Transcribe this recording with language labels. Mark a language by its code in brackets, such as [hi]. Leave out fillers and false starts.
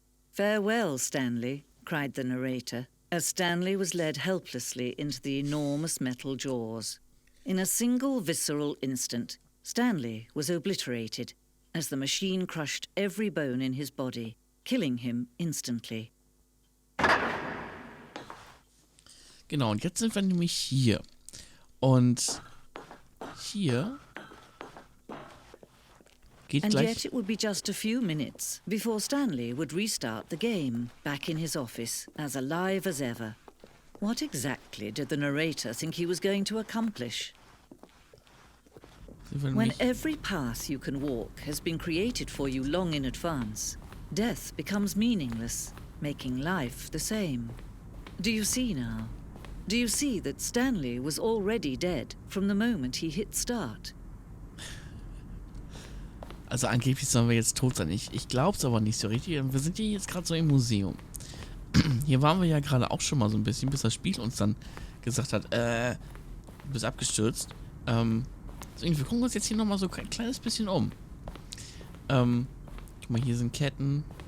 [en] Farewell, Stanley, cried the narrator, as Stanley was led helplessly into the enormous metal jaws. In a single visceral instant, Stanley was obliterated as the machine crushed every bone in his body, killing him instantly. [de] Genau, und jetzt sind wir nämlich hier. Und hier geht [en] And [de] gleich... [en] yet it would be just a few minutes before Stanley would restart the game, back in his office, as alive as ever. What exactly did the narrator think he was going to accomplish? When every path you can walk has been created for you long in advance, death becomes meaningless, making life the same. Do you see now? Do you see that Stanley was already dead from the moment he hit start? [de] Also angeblich sollen wir jetzt tot sein. Ich glaube es aber nicht so richtig. Wir sind hier jetzt gerade so im Museum. Hier waren wir ja gerade auch schon mal so ein bisschen, bis das Spiel uns dann gesagt hat, du bist abgestürzt. Deswegen, wir gucken uns jetzt hier nochmal so ein kleines bisschen um. Guck mal, hier sind Ketten.